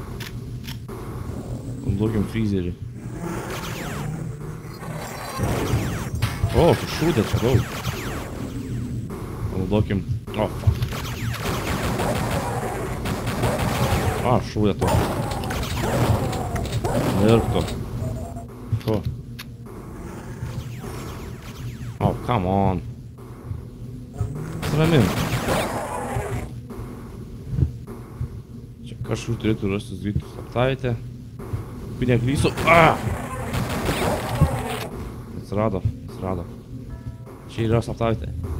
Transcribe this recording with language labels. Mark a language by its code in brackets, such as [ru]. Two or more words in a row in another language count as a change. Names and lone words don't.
[lt] Naudokim freezerį. O, tu šūdė čia daug. Naudokim... O, fuck. A, šūdė to. Mirkto. Ko? [en] Oh, come on. Sramim. [lt] Čia kažkur turėtų rastis greitų slaptavietę. Kai neklysiu. Atsirado. Čia yra slaptavietė.